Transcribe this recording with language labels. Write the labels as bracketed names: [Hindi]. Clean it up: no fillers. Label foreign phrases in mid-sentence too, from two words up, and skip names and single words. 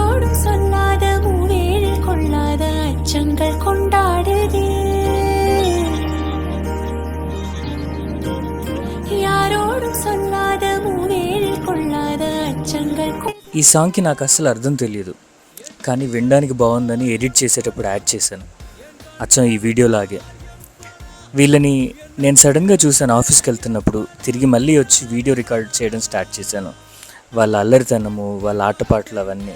[Tamil] யாரோடும் சொல்லாத மூவேழில் கொள்ளாத அச்சங்கள் கொண்டாடுதே. யாரோடும் சொல்லாத மூவேழில் கொள்ளாத అచ్చంగల్. [Telugu] ఈ సాంగ్కి నాకు అస్సలు అర్థం తెలియదు, కానీ వినడానికి బాగుందని ఎడిట్ చేసేటప్పుడు యాడ్ చేశాను, అచ్చం ఈ వీడియోలాగే. వీళ్ళని నేను సడన్గా చూశాను ఆఫీస్కి వెళ్తున్నప్పుడు. తిరిగి మళ్ళీ వచ్చి వీడియో రికార్డ్ చేయడం స్టార్ట్ చేశాను. వాళ్ళ అల్లరితనము, వాళ్ళ ఆటపాటలు అవన్నీ.